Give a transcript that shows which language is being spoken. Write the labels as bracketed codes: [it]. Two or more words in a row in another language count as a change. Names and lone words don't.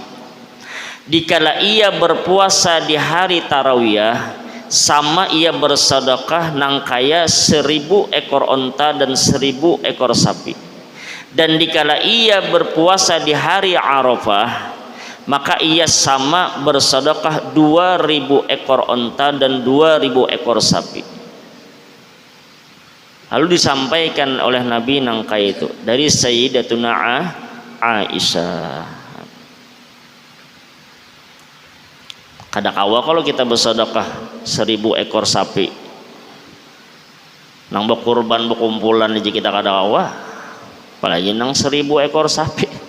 [bjn] Dikala ia berpuasa di hari tarawiyah, sama ia bersedekah nang kaya 1000 ekor onta dan 1000 ekor sapi. [id] Dan dikala ia berpuasa di hari Arafah, maka ia sama bersedekah 2000 ekor onta dan 2000 ekor sapi. [bjn] Lalu disampaikan oleh Nabi nangkai itu dari Sayyidatuna Aisyah. Kadang-kala kalau kita bersedekah 1000 ekor sapi, nang berkurban berkumpulan aja kita kadang-kala, apalagi nang 1000 ekor sapi.